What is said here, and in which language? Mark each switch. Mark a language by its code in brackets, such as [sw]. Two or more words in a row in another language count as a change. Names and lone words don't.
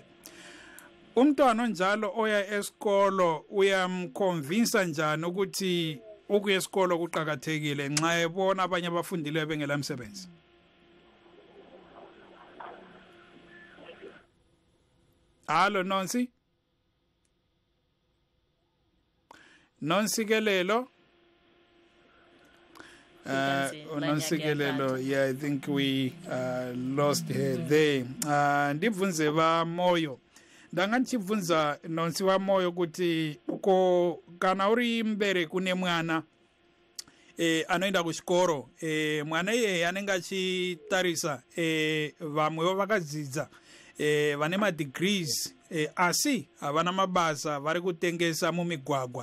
[nd] Umntwana onjalo oya esikolo uyamconvince njani ukuthi ukuya esikolo kuqhakathekile nxa ebona abanye abafundileyo bengela msebenzi? [en] Halo Nonsi? Nonsikelelo? Nonsikelelo, yeah, I think we lost her there. [sn] Ndibvunze ba moyo. Ndangachibvunza Nonsi wa moyo kuti kana uri mbere kune mwana anoenda kuchikoro mwana iye anenge achitarisa vamwewo vakadzidza vane madegrees asi havana mabasa vari kutengesa mumigwagwa.